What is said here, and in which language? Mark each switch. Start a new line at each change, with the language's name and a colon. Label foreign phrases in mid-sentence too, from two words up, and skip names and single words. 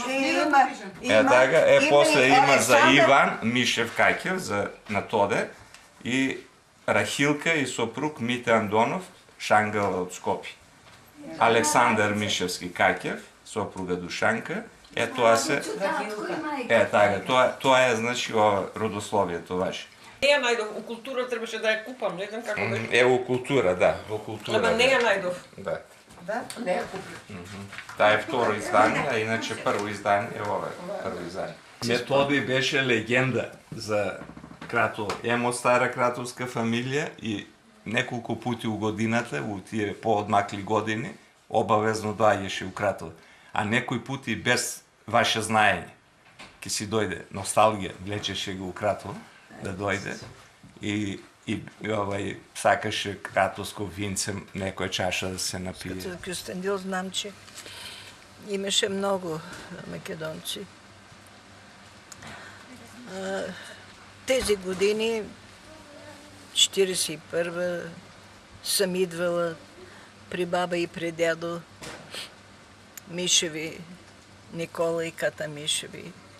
Bulgarian: Така, после има за Иван Мишев Какев, на Тоде, и Рахилка и съпруг Мите Андонов, Шангъл от Скопи. Александър Мишевски Какев, съпруга Душанка. Това е, значи, родословието ваше.
Macedonian: Не ја најдов, у култура требаше да ја купам, не знам како беше. Ево култура, да, во култура. Ама не ја најдов. Да. Да? Не ја купив. Таа е второ издание, а иначе прво издание е ова, прво издание. Методи беше легенда за Кратово. Емо стара кратовска фамилија и неколку пути у годината, у тие поодмакли години, обавезно доаѓаше у Кратово. А некој пути без ваше знаење. Ке си дојде носталгија, влечеше го у Кратово да дојде и сакаше кратовско винце, некоја чаша да се напие.
Bulgarian: Като Кюстендил знам, че имаше много македонци. Тези години, 41-а, съм идвала при баба и при дядо Мишеви, Никола и Ката Мишеви.